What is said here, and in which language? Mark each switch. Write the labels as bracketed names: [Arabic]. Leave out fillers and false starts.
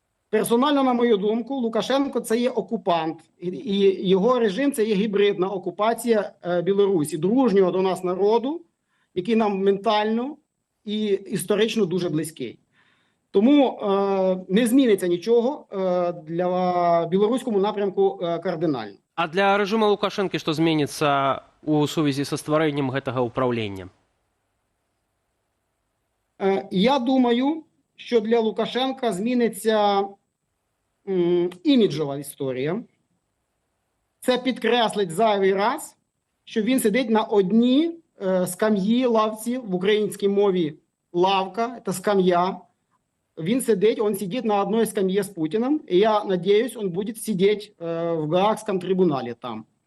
[Ukrainian] Персонально, на мою думку, Лукашенко – це є окупант, і його режим – це є гібридна окупація Білорусі, дружнього до нас народу, який нам ментально і історично дуже близький. Тому не зміниться нічого для білоруському напрямку кардинально. [Russian] А для режима Лукашенко что изменится [Belarusian] у сувязі са стварэннем гэтага ўпраўлення? [Ukrainian] Я думаю, що для Лукашенка зміниться іміджова історія. Це підкреслить зайвий раз, що він сидить на одній скам'ї, лавці, в українській мові лавка, це скам'я. Він сидить, [Russian] он сидит на одной скамье с Путиным, и я надеюсь, он будет сидеть в Гаагском трибуналі там.